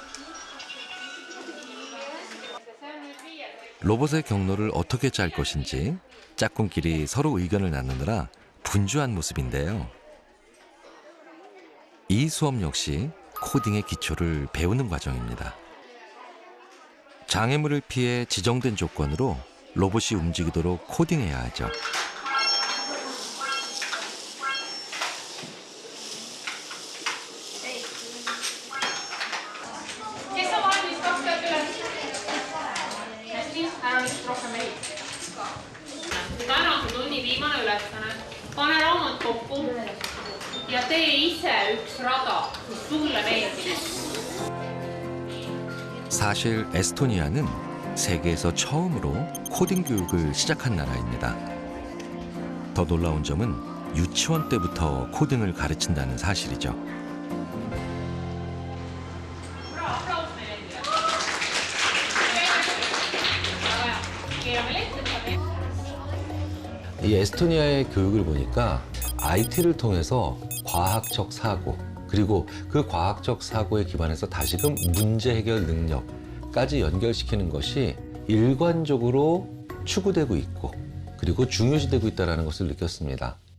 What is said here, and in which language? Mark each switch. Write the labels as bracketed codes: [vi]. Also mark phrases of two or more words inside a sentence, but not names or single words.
[ko] 로봇의 경로를 어떻게 짤 것인지 짝꿍끼리 서로 의견을 나누느라 분주한 모습인데요. 이 수업 역시 코딩의 기초를 배우는 과정입니다. 장애물을 피해 지정된 조건으로 로봇이 움직이도록 코딩해야 하죠. [et] Täna on tunni viimane ülesanne. Pane raamat kokku ja tee ise üks rada, mis sulle meeldib. [ko] 사실 에스토니아는 세계에서 처음으로 코딩 교육을 시작한 나라입니다. 더 놀라운 점은 유치원 때부터 코딩을 가르친다는 사실이죠. 이 에스토니아의 교육을 보니까 IT를 통해서 과학적 사고, 그리고 그 과학적 사고에 기반해서 다시금 문제 해결 능력까지 연결시키는 것이 일관적으로 추구되고 있고, 그리고 중요시되고 있다는 것을 느꼈습니다.